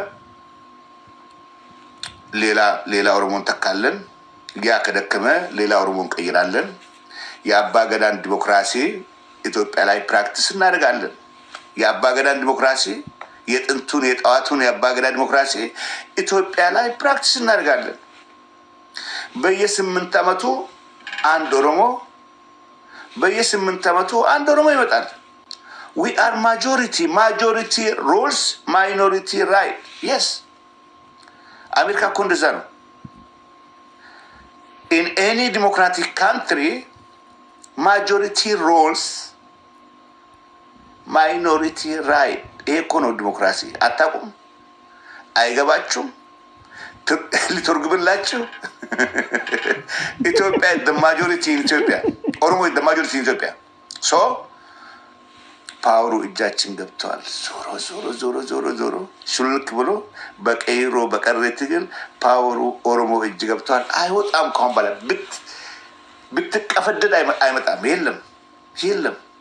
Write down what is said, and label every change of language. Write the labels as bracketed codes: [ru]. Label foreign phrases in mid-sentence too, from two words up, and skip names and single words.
[am] ሌላ ኦሮሞን ተካለን። ያ ከደከመ ሌላ ኦሮሞን ቀይራለን። የአባ ገዳን ዲሞክራሲ ኢትዮጵያ ላይ ፕራክቲስ እናደርጋለን። የአባ ገዳን ዲሞክራሲ የጥንቱን የጠዋቱን የአባ ገዳ ዲሞክራሲ ኢትዮጵያ ላይ ፕራክቲስ እናደርጋለን። በየ8 ዓመቱ አንድ ኦሮሞ ይመጣል። [en] we are majority rules minority right. yes [am] አሜሪካ እኮ እንደዛ ነው። [en] in any democratic country majority rules minority right. [am] ይሄ እኮ ነው ዲሞክራሲ። አታውቁም? አይገባችሁም? ሊተርጉምላችሁ ኢትዮጵያ [en] the majority in [am] ኢትዮጵያ ኦሮሞ [en] the majority in [am] ኢትዮጵያ ሶ ፓወሩ እጃችን ገብተዋል። ዞሮ ሹልክ ብሎ በቀይሮ በቀሬ ትግል ፓወሩ ኦሮሞ እጅ ገብተዋል። አይወጣም። ካሁን በኋላ ብትቀፈደድ አይመጣም። የለም